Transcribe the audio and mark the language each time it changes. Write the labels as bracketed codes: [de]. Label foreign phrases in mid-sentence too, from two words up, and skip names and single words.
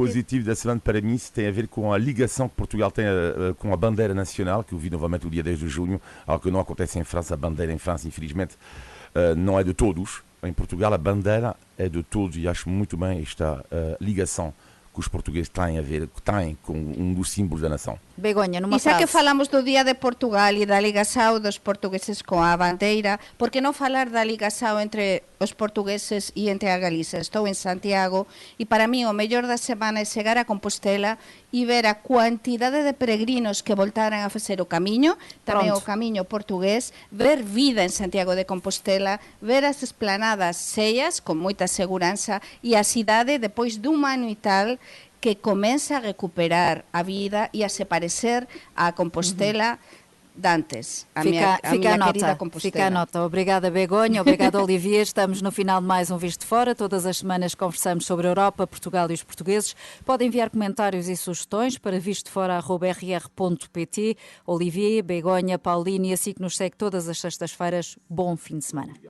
[pt] positivo da semana para mim tem a ver com a ligação que Portugal tem com a bandeira nacional, que eu vi novamente o dia 10 de junho, algo que não acontece em França. A bandeira em França, infelizmente, não é de todos. Em Portugal, a bandeira é de todos e acho muito bem esta ligação que os portugueses têm com um dos símbolos da nação. Begonha, numa [gl] E xa [pt] frase. [gl] que falamos do Día de Portugal e da ligação dos portugueses con a bandeira, por que non falar da ligação entre os portugueses e entre a Galiza? Estou en Santiago e para mí o mellor da semana é chegar a Compostela e ver a cuantidade de peregrinos que voltaran a facer o camiño, tamén [pt] Pronto. [gl] o camiño portugués, ver vida en Santiago de Compostela, ver as esplanadas cheias con moita seguranza e a cidade depois dun ano e tal que comeza a recuperar a vida e a se parecer á Compostela dantes, a [pt] Fica [gl] miña [pt] a nota, [gl] querida Compostela. [pt] fica a nota. Obrigada, Begonha, obrigada, Olivier. Estamos no final de mais um Visto de Fora. Todas as semanas conversamos sobre a Europa, Portugal e os portugueses. Podem enviar comentários e sugestões para vistofora@rr.pt. Olivier, Begonha, Pauline e assim que nos segue todas as sextas-feiras. Bom fim de semana.